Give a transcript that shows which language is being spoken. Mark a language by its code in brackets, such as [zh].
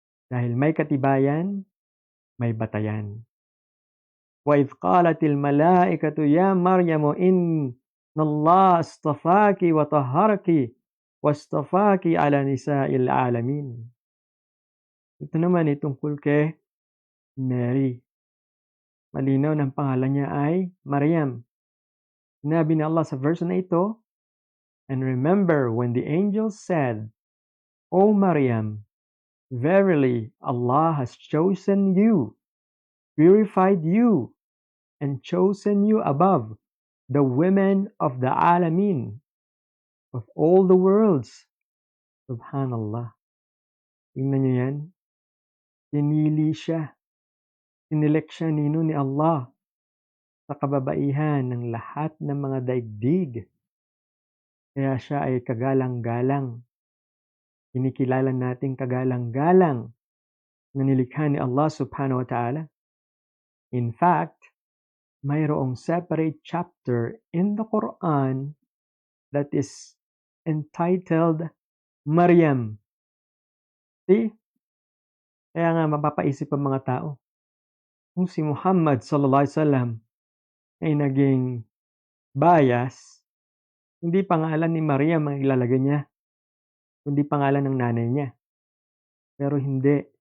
[tl] Dahil may katibayan, may batayan. [ar] وَإِذْ قَالَتِ الْمَلَائِكَةُ يَا مَرْيَمُ إِنَّ اللَّهَ اصْطَفَاكِ وَطَهَّرَكِ وَاصْطَفَاكِ عَلَى نِسَاءِ الْعَالَمِينَ. [tl] Ito naman ay tungkol kay Mary. Malinaw ng pangalan niya ay Maryam. Sinabi ni Allah sa verse na ito, [en] and remember when the angel said, O Maryam, verily Allah has chosen you, purified you, and chosen you above the women of the alamin, of all the worlds. [tl] Subhanallah. Tingnan nyo yan. Pinili siya. Sinelect siya nino ni Allah sa kababaihan ng lahat ng mga daigdig. Kaya siya ay kagalang-galang. Kinikilala nating kagalang-galang na nilikha ni Allah subhanahu wa ta'ala. [en] In fact, [tl] mayroong [en] separate chapter in the Quran that is entitled Maryam. See? [tl] Kaya nga mapapaisip ang mga tao. Kung si Muhammad sallallahu alaihi wasallam ay naging bias, hindi pangalan ni Maryam ang ilalagay niya, kundi pangalan ng nanay niya. Pero hindi.